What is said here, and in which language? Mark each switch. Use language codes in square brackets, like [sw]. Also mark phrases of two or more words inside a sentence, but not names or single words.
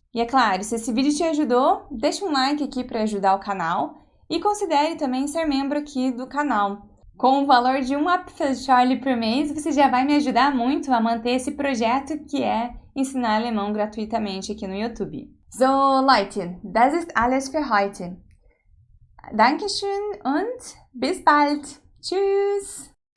[pt] E é claro, se esse vídeo te ajudou, deixa um like aqui para ajudar o canal e considere também ser membro aqui do canal. Com o valor de um Apfelschorle por mês, você já vai me ajudar muito a manter esse projeto que é ensinar alemão gratuitamente aqui no YouTube. [de] So, Leute, das ist alles für heute. Dankeschön und bis bald. Tschüss!